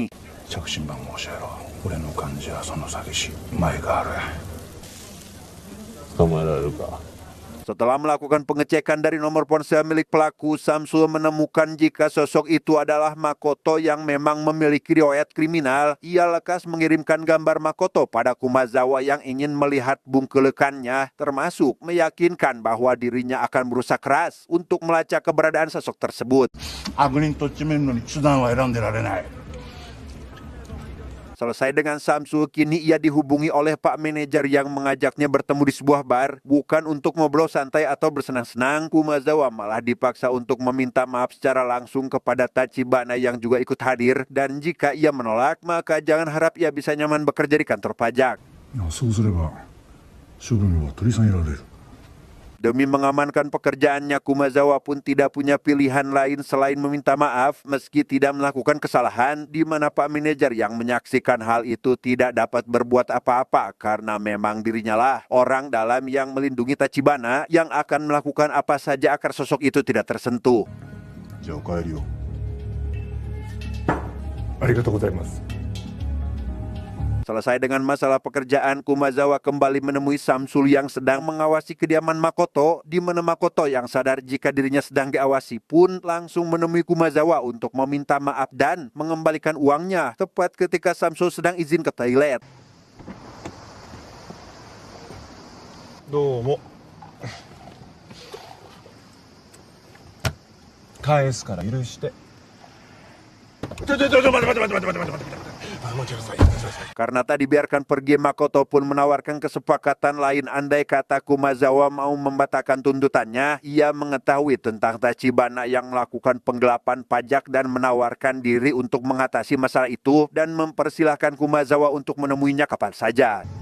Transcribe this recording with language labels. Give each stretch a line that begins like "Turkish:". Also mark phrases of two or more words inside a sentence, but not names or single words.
Japanese: 着信番号教えろ。俺の患者はその詐欺師前がある。捕まえられるか。
Indonesian: Setelah melakukan pengecekan dari nomor ponsel milik pelaku, Samsul menemukan jika sosok itu adalah Makoto yang memang memiliki riwayat kriminal. Ia lekas mengirimkan gambar Makoto pada Kumazawa yang ingin melihat bungkelekannya, termasuk meyakinkan bahwa dirinya akan berusaha keras untuk melacak keberadaan sosok tersebut.
Japanese: 悪人とっちめるのに手段は選んでられない。
Indonesian: Selesai dengan Samsul, kini ia dihubungi oleh Pak Manajer yang mengajaknya bertemu di sebuah bar. Bukan untuk ngobrol santai atau bersenang-senang, Kumazawa malah dipaksa untuk meminta maaf secara langsung kepada Tachibana yang juga ikut hadir. Dan jika ia menolak, maka jangan harap ia bisa nyaman bekerja di kantor pajak.
Japanese: そうすれば処分は取り下げられる。
Indonesian: Demi mengamankan pekerjaannya, Kumazawa pun tidak punya pilihan lain selain meminta maaf meski tidak melakukan kesalahan, di mana Pak Manajer yang menyaksikan hal itu tidak dapat berbuat apa-apa karena memang dirinya lah orang dalam yang melindungi Tachibana yang akan melakukan apa saja agar sosok itu tidak tersentuh.
Japanese: じゃあお帰りを。ありがとうございます。
Indonesian: Selesai dengan masalah pekerjaan, Kumazawa kembali menemui Samsul yang sedang mengawasi kediaman Makoto, di mana Makoto yang sadar jika dirinya sedang diawasi pun langsung menemui Kumazawa untuk meminta maaf dan mengembalikan uangnya tepat ketika Samsul sedang izin ke toilet.
Japanese: どうも。返すから許して。
Indonesian: Karena tak dibiarkan pergi, Makoto pun menawarkan kesepakatan lain. Andai kata Kumazawa mau membatalkan tuntutannya, ia mengetahui tentang Tachibana yang melakukan penggelapan pajak dan menawarkan diri untuk mengatasi masalah itu dan mempersilahkan Kumazawa untuk menemuinya kapan saja.